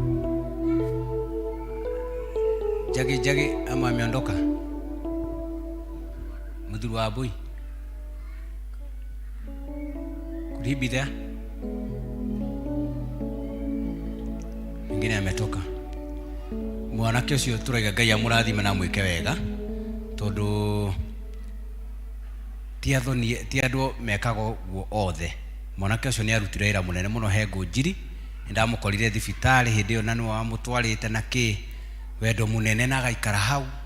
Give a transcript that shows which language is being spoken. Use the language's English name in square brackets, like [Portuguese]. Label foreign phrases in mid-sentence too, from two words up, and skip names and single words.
[Swahili] Jage ama ameondoka? Mudhuru wa Abui. [English] Could he be there? [Swahili] Mwingine ametoka. [Kikuyu] Mwanake ucio turaiga Ngai amurathime na mwike wega tondu ti andu mekago guo othe. Mwanake ucio ni arutire wira munene muno he Ngunjiri. Ndamukorire thibitari hindi yo na ni wa mutwarite na ki wendo munene na gaikara hau.